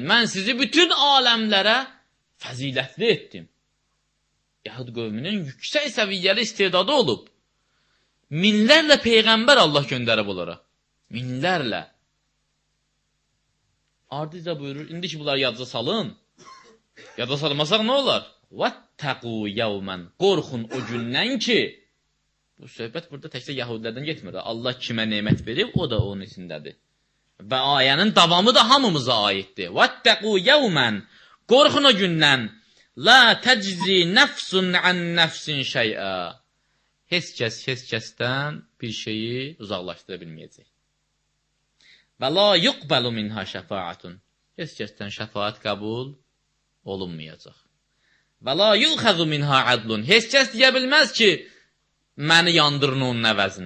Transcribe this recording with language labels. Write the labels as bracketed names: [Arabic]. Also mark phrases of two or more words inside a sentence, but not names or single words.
[Azerbaijani] Mən sizi bütün aləmlərə fəzilətli etdim. Yəhud qövmünün yüksək səviyyəli istedadı olub. Minlərlə Peyğəmbər Allah göndərib onlara. Minlərlə. Ardıca buyurur, indi ki bunları yadda salın. Yadda salmasaq nə olar? [Arabic] وَاتَّقُوا يَوْمًا [Azerbaijani] Qorxun o gündən ki, bu söhbət burada təkcə Yahudilərdən getmir. Allah kimə nemət verib, o da onun içindədir. Və ayənin davamı da hamımıza aiddir. [Arabic] وَاتَّقُوا يَوْمًا [Azerbaijani] Qorxun o gündən [Arabic] لَا تَجْزِي نَفْسٌ عَنْ نَفْسٍ شَيْئًا [Azerbaijani] Heç kəsdən bir şeyi uzaqlaşdıra bilməyəcək. [Arabic] وَلَا يُقْبَلُ مِنْهَا شَفَاعَةٌ. [Azerbaijani] Heç kəsdən şəfaat qəbul olunmayacaq. [Arabic] وَلَا يُؤْخَذُ مِنْهَا عَدْلٌ. [Azerbaijani] Heç kəs deyə bilməz ki, məni yandırın onun əvəzinə.